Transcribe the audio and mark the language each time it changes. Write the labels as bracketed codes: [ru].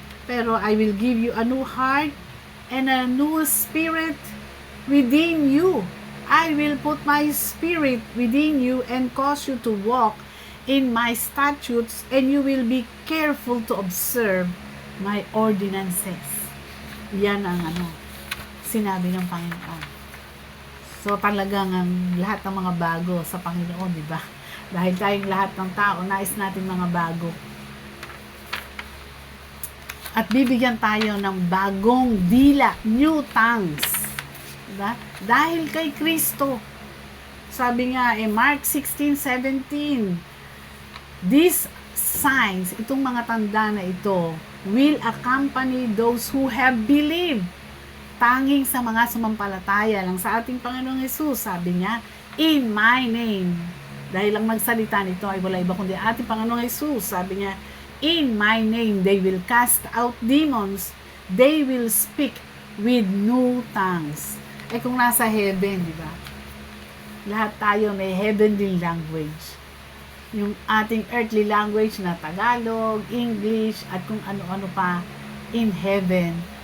[tl] Pero [en] I will give you a new heart and a new spirit within you. I will put my spirit within you and cause you to walk in my statutes, and you will be careful to observe my ordinances. [tl] Yan ang sinabi ng Panginoon. So talagang ang lahat ng mga bago sa Panginoon, di ba? Dahil tayong lahat ng tao, nais natin mga bago. At bibigyan tayo ng bagong dila, [en] new tongues. [tl] Diba? Dahil kay Kristo. Sabi nga Mark 16:17, [en] these signs, [tl] itong mga tanda na ito, [en] will accompany those who have believed. [tl] Tanging sa mga sumampalataya lang sa ating Panginoong Jesus, sabi niya, [en] in my name. [tl] Dahil lang nagsalita nito ay wala iba kundi ating Panginoong Jesus. Sabi niya, [en] in my name they will cast out demons, they will speak with new tongues. [tl] Kung nasa heaven, di ba? Lahat tayo may heavenly language. Yung ating earthly language na Tagalog, English, at kung ano-ano pa [en] in heaven.